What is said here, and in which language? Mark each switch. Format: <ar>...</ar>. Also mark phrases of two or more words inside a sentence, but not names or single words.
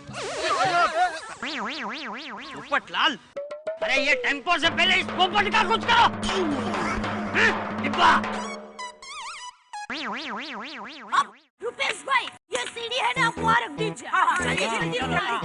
<hi>पोपट लाल, अरे ये टेम्पो से पहले इस पोपट का कुछ करो। डिब्बा। रुपेश भाई ये सीढ़ी है ना, आप वहाँ रख दीजिए। हाँ, चलिए चलिए।</hi> <zh>走了，快！</zh> <hi>चलिए।</hi> <zh>走了，快！</zh> <hi>चलिए।</hi> <zh>走了，快！</zh> <hi>चलिए।</hi>